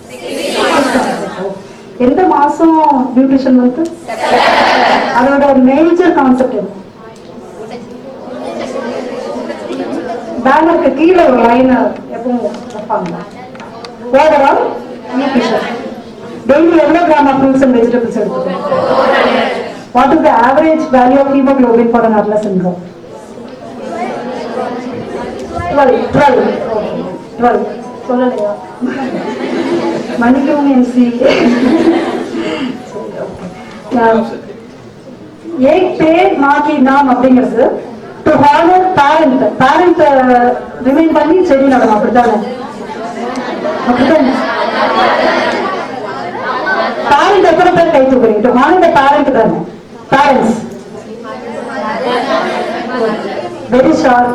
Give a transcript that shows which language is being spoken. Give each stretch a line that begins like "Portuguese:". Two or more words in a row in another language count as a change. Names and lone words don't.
Tamil: எந்த மாசம் நியூட்ரிஷன் வந்து அதோட
English: major concept
Tamil: என்ன? பேனருக்கு கீழே ஒரு லைன் எப்பவும் வைப்பாங்க.
English: overall nutrition daily
Tamil: எவ்வளவு
English: gram of fruits and vegetables
Tamil: எடுத்துக்கணும்?
English: what is the average value of hemoglobin for an adolescent girl?
Tamil: 12 சொல்லலையா? மணிக்கும் எம்சி. एक पेड़ माँ की नाम அப்படிங்கிறது
English: to honour parent remind
Tamil: பண்ணி செடி நடணும். அப்படித்தானே? பேரண்ட் எத்தனை பேர் கை தூக்குறீங்க?
English: to honour the parent
Tamil: தானே?
English: parents very sharp.